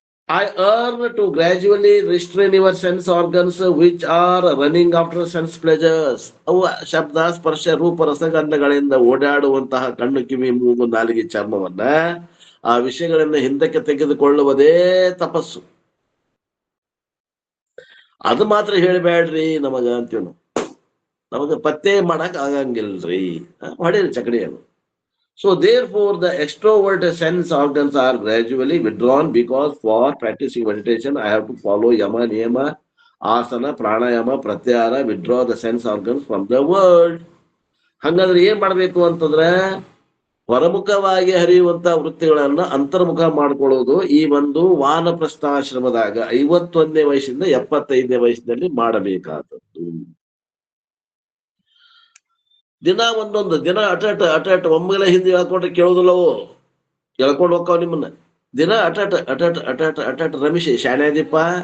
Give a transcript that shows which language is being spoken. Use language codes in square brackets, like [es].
[en] I earn to gradually restrain your sense organs which are running after sense pleasures. [kn] ಅವು ಶಬ್ದ, ಸ್ಪರ್ಶ, ರೂಪ, ರಸಗಂಧಗಳಿಂದ ಓಡಾಡುವಂತಹ ಕಣ್ಣು, ಕಿವಿ, ಮೂಗು, ನಾಲಿಗೆ, ಚರ್ಮವನ್ನ ಆ ವಿಷಯಗಳನ್ನ ಹಿಂದಕ್ಕೆ ತೆಗೆದುಕೊಳ್ಳುವುದೇ ತಪಸ್ಸು. ಅದು ಮಾತ್ರ ಹೇಳಬೇಡ್ರಿ ನಮಗ ಅಂತೀವಿ ನಾವು. ನಮಗ ಪತ್ತೆ ಮಾಡಕ್ ಆಗಂಗಿಲ್ರಿ, ಹೊಡೀರಿ ಚಕಡಿಯನ್ನು. [en] So therefore the extrovert sense organs are gradually withdrawn, because for practicing meditation I have to follow yama, niyama, asana, pranayama, pratyahara, withdraw the sense organs from the world. [kn] ಹಂಗಂದ್ರೆ ಏನ್ ಮಾಡ್ಬೇಕು ಅಂತಂದ್ರೆ ಹೊರಮುಖವಾಗಿ ಹರಿಯುವಂತ ವೃತ್ತಿಗಳನ್ನ ಅಂತರ್ಮುಖ ಮಾಡ್ಕೊಳ್ಳೋದು ಈ ಒಂದು ವಾನಪ್ರಸ್ಥಾಶ್ರಮದಾಗ 51ನೇ ವಯಸ್ಸಿಂದ 75ನೇ ವಯಸ್ಸಿನಲ್ಲಿ ಮಾಡಬೇಕಾದದ್ದು. ದಿನ ಒಂದೊಂದು ದಿನ ಅಟಟ್ ಒಮ್ಮೆಲೆ ಹಿಂದೆ ಹೇಳ್ಕೊಂಡ್ರೆ ಕೇಳೋದಿಲ್ಲವು, ಹೇಳ್ಕೊಂಡು ಹೋಗ್ತಾವ ನಿಮ್ಮನ್ನ. ದಿನ ಅಟಟ್ ರಮೇಶ್ ಶಾಣ್ಯಾದಿಪ್ಪ,